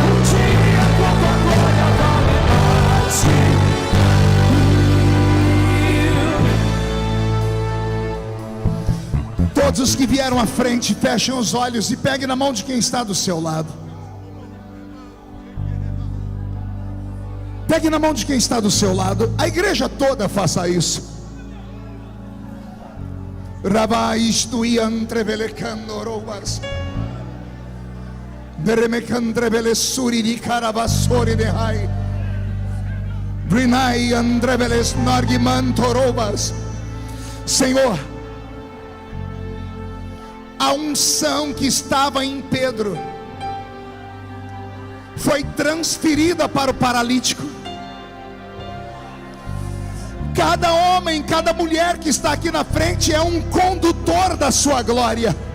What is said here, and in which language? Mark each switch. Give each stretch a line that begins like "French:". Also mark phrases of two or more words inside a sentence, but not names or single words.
Portuguese: Um dia com a tua glória vale mais que mil. todos os que vieram à frente, fechem os olhos e peguem na mão de quem está do seu lado. Pegue na mão de quem está do seu lado. A igreja toda faça isso. Rabaistu iantrevelecandorobas. Deremecandrevelesuri di caravassori de hai. Brinai andreveles nargimantorobas. Senhor, a unção que estava em Pedro foi transferida para o paralítico. Cada homem, cada mulher que está aqui na frente é um condutor da sua glória.